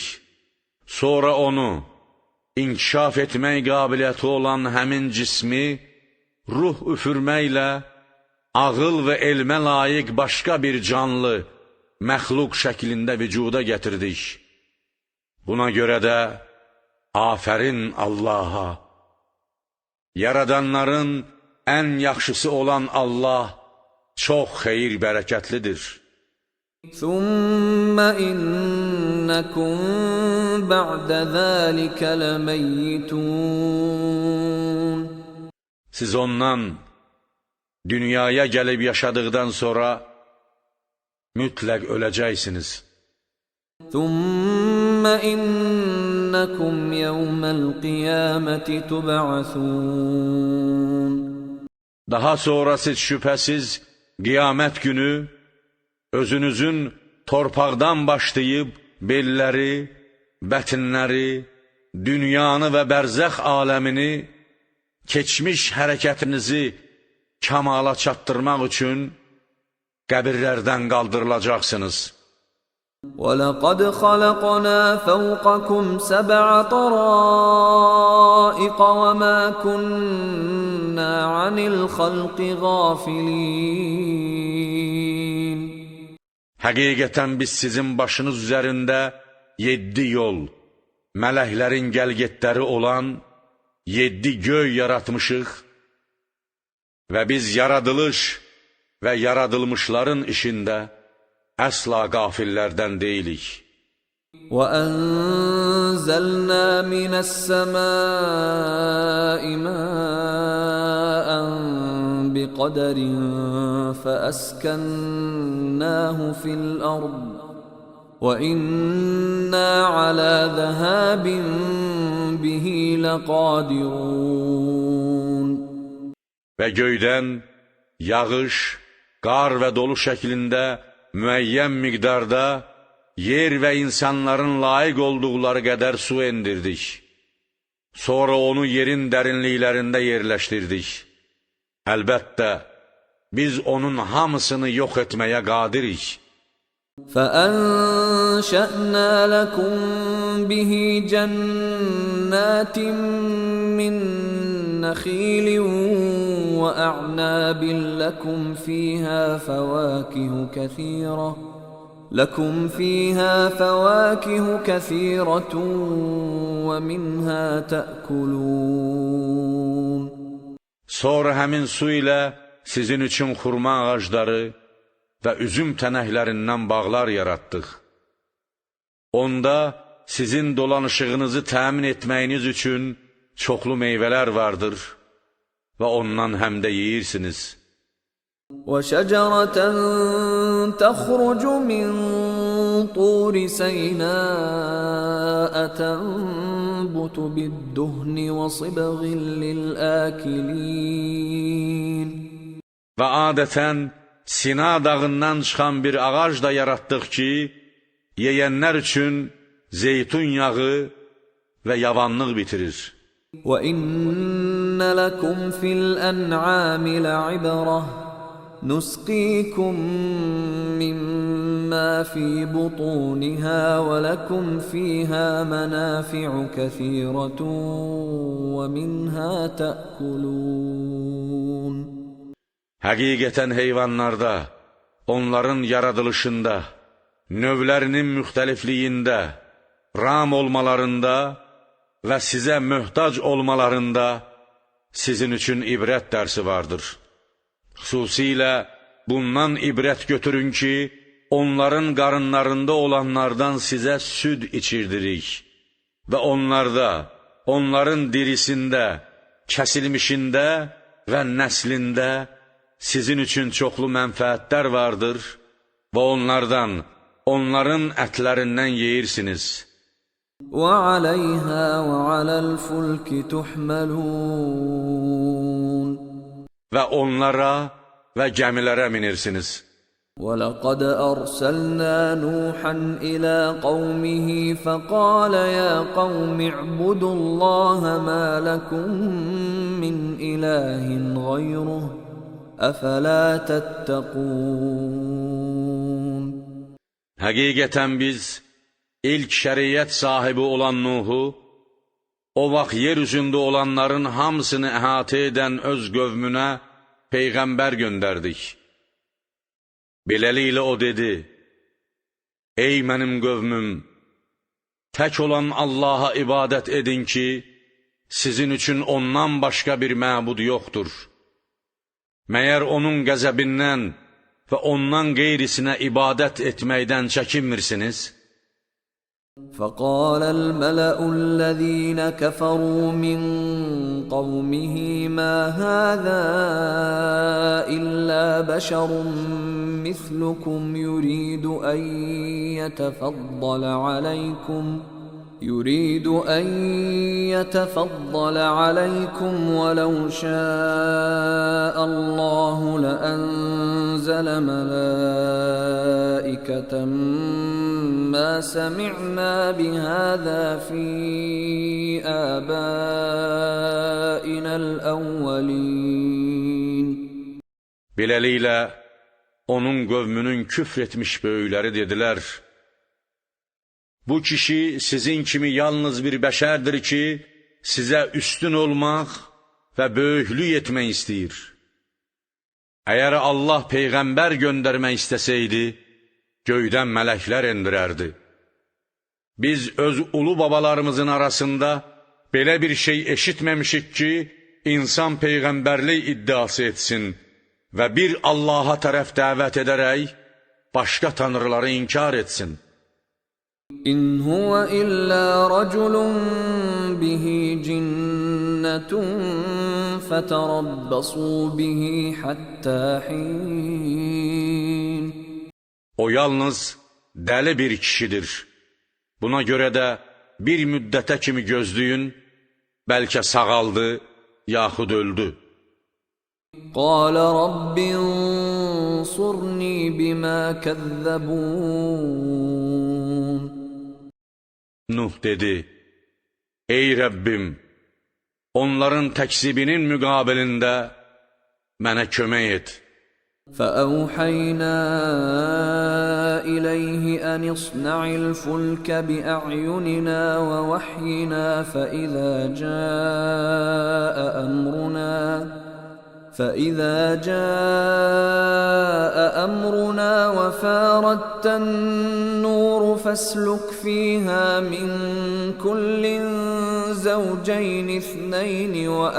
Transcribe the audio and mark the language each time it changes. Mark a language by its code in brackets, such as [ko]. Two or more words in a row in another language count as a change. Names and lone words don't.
[az] Sonra onu inkişaf etmək qabiliyyəti olan həmin cismi ruh üfürməklə ağıl və elmə layiq başqa bir canlı, məxluq şəklində vücuda gətirdik. Buna görə də afərin Allaha, yaradanların ən yaxşısı olan Allah çox xeyir bərəkətlidir. [ar] ثم إنكم بعد ذلك لميتون. [az] Siz ondan dünyaya gəlib yaşadıqdan sonra mütləq öləcəksiniz. [ar] ثم إنكم يوم القيامة تبعثون. [az] Daha sonra siz şübhəsiz qiyamət günü özünüzün torpaqdan başlayıb belləri, bətinləri, dünyanı və bərzəx aləmini, keçmiş hərəkətinizi kamala çatdırmaq üçün qəbirlərdən qaldırılacaqsınız. [ar] وَلَقَدْ خَلَقْنَا فَوْقَكُمْ سَبْعَ طَرَائِقَ وَمَا كُنَّا عَنِ الْخَلْقِ غَافِلِينَ. [az] Həqiqətən biz sizin başınız üzərində 7 yol, mələklərin gəlgetləri olan 7 göy yaratmışıq və biz yaradılış və yaradılmışların işində əsla qafillərdən deyilik. [ar] وَأَنزَلْنَا مِنَ السَّمَاءِ مَاءً بِقَدَرٍ فَأَسْكَنَّاهُ فِي الْأَرْضِ وَإِنَّا عَلَى ذَهَابٍ بِهِ لَقَادِرُونَ. [az] Və göydən yağış, qar və dolu şəklində müəyyən miqdarda yer və insanların layiq olduqları qədər su endirdik. Sonra onu yerin dərinliklərində yerləşdirdik. Əlbəttə, biz onun hamısını yox etməyə qadirik. [ar] فَأَنشَأْنَا لَكُم بِهِ جَنَّاتٍ مِّن نَّخِيلٍ وَأَعْنَابٍ لَكُمْ فِيهَا فَوَاكِهُ كَثِيرَةٌ وَمِنْهَا تَأْكُلُونَ. [az] Sonra həmin su ilə sizin üçün xurma ağacları və üzüm tənəklərindən bağlar yaratdıq. Onda sizin dolanışığınızı təmin etməyiniz üçün çoxlu meyvələr vardır və ondan həm də yeyirsiniz. [ar] وَشَجَرَةً تَخْرُجُ مِنْ طُورِ سَيْنَاءَ تَنبُتُ بِالدُّهْنِ وَصِبْغٍ لِلْآكِلِينَ. [az] Və adətən Sina dağından çıxan bir ağac da yaratdıq ki, yeyənlər üçün zeytun yağı və yavanlıq bitirir. [ar] وَإِنَّ لَكُمْ فِي الْأَنْعَامِ لَعِبْرَةً نُسْقِيكُم مِّمَّا فِي بُطُونِهَا وَلَكُمْ فِيهَا مَنَافِعُ كَثِيرَةٌ وَمِنْهَا تَأْكُلُونَ. [az] Həqiqətən heyvanlarda, onların yaradılışında, növlərinin müxtəlifliyində, ram olmalarında və sizə möhtac olmalarında sizin üçün ibrət dərsi vardır. Xüsusilə bundan ibrət götürün ki, onların qarınlarında olanlardan sizə süd içirdirik və onlarda, onların dirisində, kəsilmişində və nəslində sizin üçün çoxlu mənfəətlər vardır və onlardan, onların ətlərindən yeyirsiniz. [ar] وَعَلَيْهَا وَعَلَى الْفُلْكِ تُحْمَلُونَ [az] Və onlara və gəmilərə minirsiniz. [ar] وَلَقَدْ أَرْسَلْنَا نُوحًا إِلَى قَوْمِهِ فَقَالَ يَا قَوْمِ اعْبُدُوا اللَّهَ مَا لَكُمْ مِنْ إِلَٰهٍ غَيْرُهُ أَفَلَا تَتَّقُونَ [az] Həqiqətən biz ilk şəriət sahibi olan Nuhu, o vaxt yer üzündə olanların hamısını əhatə edən öz qövmünə Peyğəmbər göndərdik. Beləliklə o dedi, ey mənim qövmüm, tək olan Allaha ibadət edin ki, sizin üçün ondan başqa bir məbud yoxdur. Məyər onun qəzəbindən və ondan qeyrisinə ibadət etməkdən çəkinmirsiniz? [ar] فقال الملأ الذين كفروا من قومه ما هذا إلا بشر مثلكم يريد أن يتفضل عليكم ولو شاء الله لأنزل ملائكة ما سمعنا بهذا في آبائنا الأولين. [az] Beləliklə, onun qövmünün küfr etmiş böyükləri dedilər, bu kişi sizin kimi yalnız bir bəşərdir ki, sizə üstün olmaq və böyüklük etmək istəyir. Əgər Allah Peyğəmbər göndərmək istəsəydi, göydən mələklər endirərdi. Biz öz ulu babalarımızın arasında belə bir şey eşitməmişik ki, insan Peyğəmbərlik iddiası etsin və bir Allaha tərəf dəvət edərək, başqa tanrıları inkar etsin. [ar] إن هو إلا رجل به جنة فتربصوا به حتى حين. [az] O yalnız dəli bir kişidir. Buna görə də bir müddətə kimi gözləyin, bəlkə sağaldı, yaxud öldü. [ar] قال رب انصرني بما كذبون. [az] Nuh dedi, ey Rəbbim, onların təkzibinin müqabilində mənə kömək et. [ar] فأوحينا إليه أن اصنع الفلك بأعيننا ووحينا فإذا جاء أمرنا وفاردت النور فاسلك فيها من كل زوجين اثنين